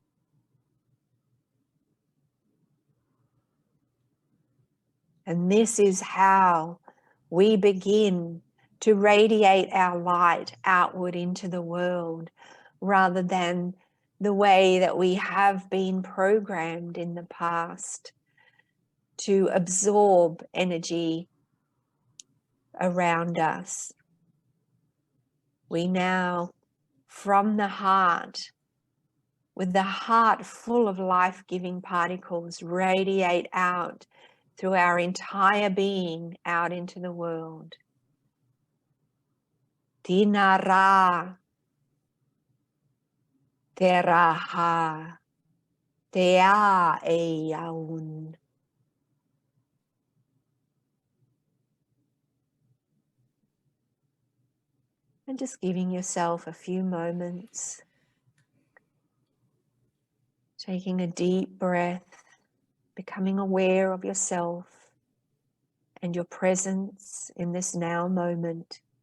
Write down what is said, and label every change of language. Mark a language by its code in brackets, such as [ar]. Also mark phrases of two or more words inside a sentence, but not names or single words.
[en] And this is how we begin to radiate our light outward into the world, rather than the way that we have been programmed in the past to absorb energy around us. We now, from the heart, with the heart full of life-giving particles, radiate out through our entire being out into the world. Tinara, teraha, tea e yaun. And just giving yourself a few moments, taking a deep breath, becoming aware of yourself and your presence in this now moment.